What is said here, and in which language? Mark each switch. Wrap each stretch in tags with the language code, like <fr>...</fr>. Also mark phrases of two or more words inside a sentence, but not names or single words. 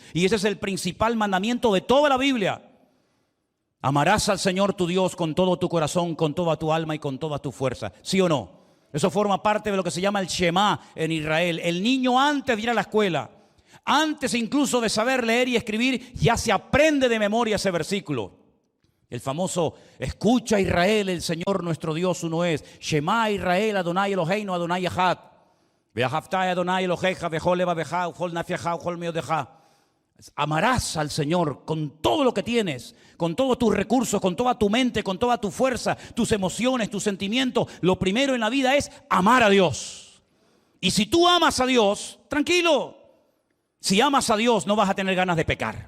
<es>Y ese es el principal mandamiento de toda la Biblia. Amarás al Señor tu Dios con todo tu corazón, con toda tu alma y con toda tu fuerza. ¿Sí o no? Eso forma parte de lo que se llama el Shema en Israel. El niño antes de ir a la escuela, antes incluso de saber leer y escribir, ya se aprende de memoria ese versículo. El famoso, escucha Israel, el Señor nuestro Dios uno es.</es> <he>שמע ישראל, אדוני אלוהינו, אדוני אחד. ואהבת אדוני אלוהיך, וכל לבבך, ובכל נפשך, ובכל מאדך.</he> <es>Amarás al Señor con todo lo que tienes, con todos tus recursos, con toda tu mente, con toda tu fuerza, tus emociones, tus sentimientos. Lo primero en la vida es amar a Dios. Y si tú amas a Dios, tranquilo. Si amas a Dios no vas a tener ganas de pecar.</es>